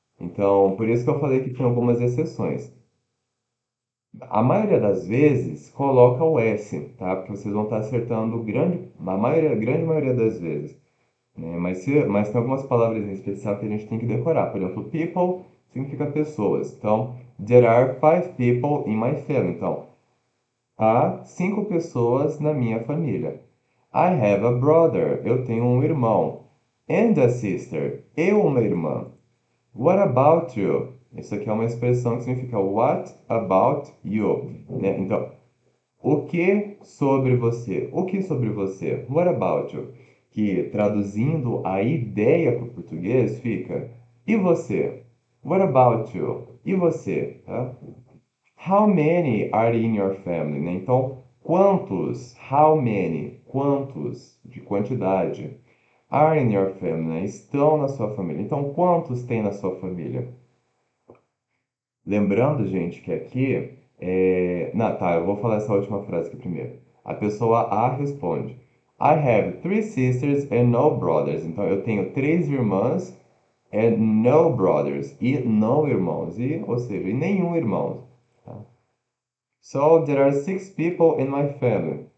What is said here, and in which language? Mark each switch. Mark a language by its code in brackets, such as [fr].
[pt] Então, por isso que eu falei que tinha algumas exceções. A maioria das vezes coloca o S, tá? Porque vocês vão estar acertando grande maioria das vezes, né? Mas tem algumas palavras em especial que a gente tem que decorar. Por exemplo, people significa pessoas. Então, [en] there are 5 people in my family. [pt] Então, há 5 pessoas na minha família. [en] I have a brother. [pt] Eu tenho um irmão. [en] And a sister. [pt] E uma irmã. [en] What about you? [pt] Isso aqui é uma expressão que significa [en] What about you? [pt] Né? Então, o que sobre você? O que sobre você? [en] What about you? [pt] Que traduzindo a ideia para o português fica e você? [en] What about you? [pt] E você? Tá? [en] How many are in your family? [pt] Né? Então, quantos? [en] How many? [pt] Quantos? De quantidade. [en] Are in your family? [pt] Né? Estão na sua família. Então, quantos tem na sua família? Lembrando, gente, que aqui Não, tá, eu vou falar essa última frase aqui primeiro. A pessoa A responde: [en] I have 3 sisters and no brothers. [pt] Então, eu tenho 3 irmãs [en] and no brothers. [pt] E não irmãos. Ou seja, e nenhum irmão. Tá? [en] So, there are 6 people in my family.